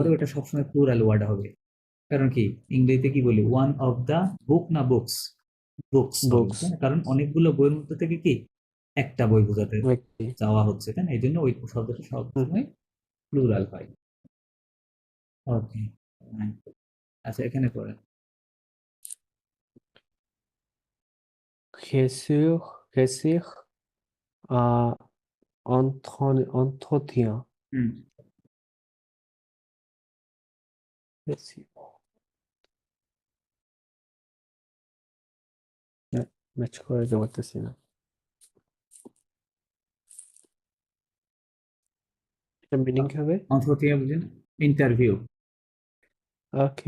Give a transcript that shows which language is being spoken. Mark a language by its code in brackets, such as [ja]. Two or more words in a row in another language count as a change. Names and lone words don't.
[bn] পরে ওটা সবসময় প্লুরাল ওয়ার্ড হবে কারণ কি ইংরেজিতে কি বলি [en] one of the book [bn] না [en] books books Books. [bn] কারণ অনেকগুলো বইয়ের মধ্যে থেকে কি একটা বই বোঝাতে ব্যক্তি চাওয়া হচ্ছে তাই না এই জন্য ওই শব্দটা সবসময় প্লুরাল হয় ওকে আচ্ছা এখানে পড়ে [fr] réussir à entretien [bn] হুম réussir ম্যাচ করে দিতে পারতেছি না এটা মিনিং কি হবে অন্থতিয়া বুঝেন ইন্টারভিউ ওকে